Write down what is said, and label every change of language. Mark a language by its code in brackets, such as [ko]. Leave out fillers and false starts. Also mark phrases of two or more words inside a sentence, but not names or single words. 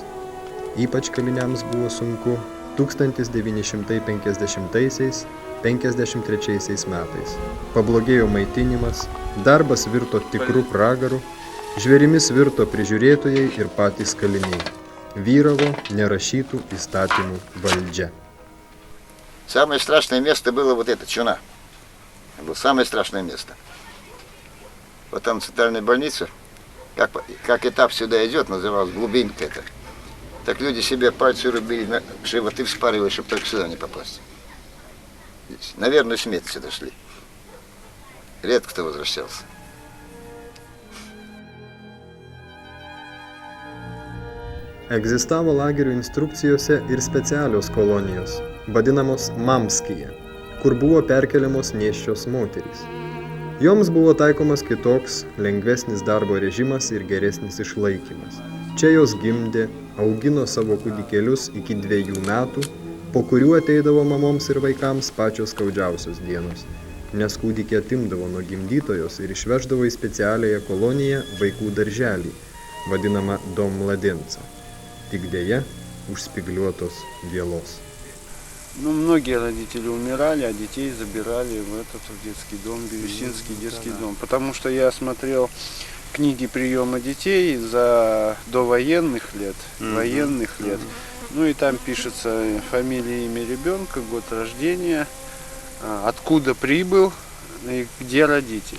[lt] Ypač kaliniams buvo sunku 1950–53 metais. Pablogėjo maitinimas, darbas virto tikrų pragarų, žvėrimis virto prižiūrėtojai ir patys kaliniai. Vyravo nerašytų įstatymų valdžia. [ru] Самое страшное место было вот это, Чуна. Это было самое страшное место. Вот там центральная больница, как этап сюда идет, называлась глубинка это. Так люди себе пальцы рубили, животы вспарывали, чтобы только сюда не попасть. Наверное, смерть сюда шли. Редко кто возвращался. [lt] Egzistavo lagerių instrukcijose ir specialios kolonijos, vadinamos Mamskija, kur buvo perkeliamos nėščios moterys. Joms buvo taikomas kitoks, lengvesnis darbo režimas ir geresnis išlaikymas. Čia jos gimdė, augino savo kūdikėlius iki 2 metų, po kurių ateidavo mamoms ir vaikams pačios skaudžiausios dienos, nes kūdikį atimdavo nuo gimdytojos ir išveždavo į specialiąją koloniją vaikų darželį, vadinamą Dom Mladenca. Tik dėja, užspigliuotos vielos. [ru] Ну, многие родители умирали, а детей забирали в этот детский дом, Бирюсинский детский дом. Потому что я смотрел книги приема детей до военных лет, военных лет. Ну и там пишется фамилия, имя ребенка, год рождения, откуда прибыл и где родители.